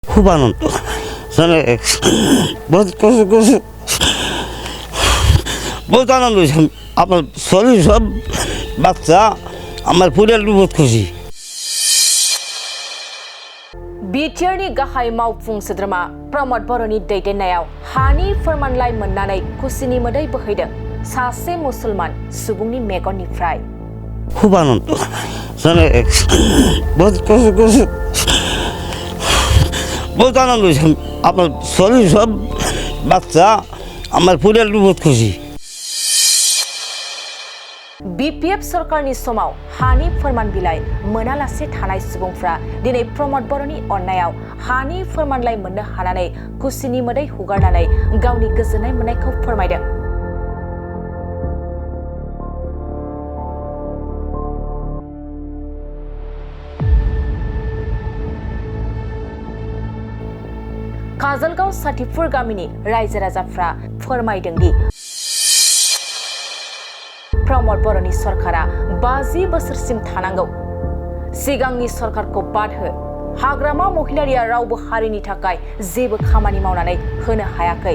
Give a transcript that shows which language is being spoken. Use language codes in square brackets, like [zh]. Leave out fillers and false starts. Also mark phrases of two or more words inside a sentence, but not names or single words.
[bn] খুব আনন্দ মানে বহুত কষ্ট করছে বহুত আনন্দ হয়েছে আমার শরীর সব বাচ্চা আমার পরিবার বহুত খুশি [brx] बिटिआरनि गाहाय मावफुं सोद्रोमा प्रमद बर'नि दैदेननायाव हानि फोरमानलाइ मोननानै खुसिनि मोदै बोहैदों सासे मुसलमान सुबुंनि मेगननिफ्राय [bn] খুব আনন্দ মানে বহুত কষ্ট করছে বহুত আনন্দ হয়েছে আমার শরীর সব বাচ্চা আমার পরিবার বহুত খুশি [brx] बिपिएफ सरकारनि समाव हानि फोरमान बिलाइ मोनालासे थानाय सुबुंफ्रा दिनै प्रमद बर'नि अननायाव हानि फोरमानलाइ मोननो हानानै खुसिनि मोदै हुगारनानै गावनि गोजोननाय मोननायखौ फोरमायदों। काजलगाव साथिफुर गामिनि रायजो राजाफ्रा फोरमायदों दि प्रमद बर'नि सरकारा 50 बोसोरसिम थानांगौ सिगांनि सरकारखौ बाद हो हाग्रामा महिलारिया रावबो हारिनि थाखाय जेबो खामानि मावनानै होनो हायाखै